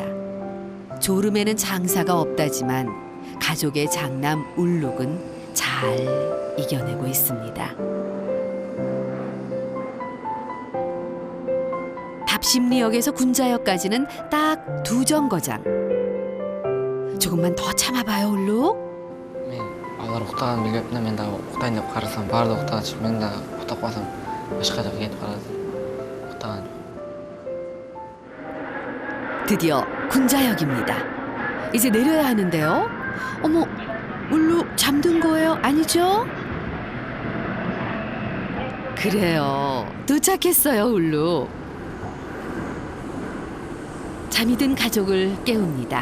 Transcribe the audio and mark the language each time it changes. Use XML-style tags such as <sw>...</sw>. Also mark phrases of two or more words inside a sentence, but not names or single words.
<ko>졸음에는 장사가 없다지만 가족의 장남 울룩은 잘 이겨내고 있습니다. 답심리역에서 군자역까지는 딱 2정거장. 조금만 더 참아봐요, 울룩.</ko> <ky>мен алар уктаган билбепмин, мен дагы уктайын деп карасам баардыгы уктагачы, мен дагы уктап калсам башка жака кетип калат. уктаган</ky> <ko>드디어 군자역입니다. 이제 내려야 하는데요. 어머, 울룩 잠든 거예요? 아니죠? 그래요. 도착했어요, 울룩. 잠이 든 가족을 깨웁니다.</ko>